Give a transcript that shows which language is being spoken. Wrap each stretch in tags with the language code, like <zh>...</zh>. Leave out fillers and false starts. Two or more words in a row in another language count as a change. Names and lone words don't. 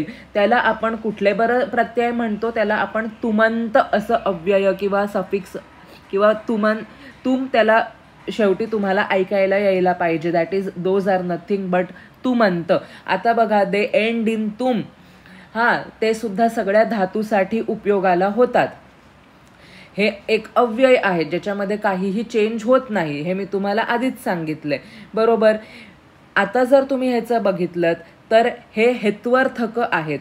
<mr>त्याला आपण कुठले बरं प्रत्यय म्हणतो, त्याला आपण तुमंत असं अव्यय किंवा सफिक्स किंवा तुम त्याला शेवटी तुम्हाला ऐकायला यायला पाहिजे.</mr> <en>that is those are nothing but tumant.</en> <mr>आता बघा,</mr> <en>they end in tum.</en> <mr>ते सुद्धा सगळ्या धातूसाठी उपयोगाला होतात. हे एक अव्यय आहे ज्याच्यामध्ये काहीही चेंज होत नाही. हे मी तुम्हाला आधीच सांगितलंय, बरोबर. आता जर तुम्ही ह्याचं बघितलं तर हे हेत्वर्थक आहेत.</mr>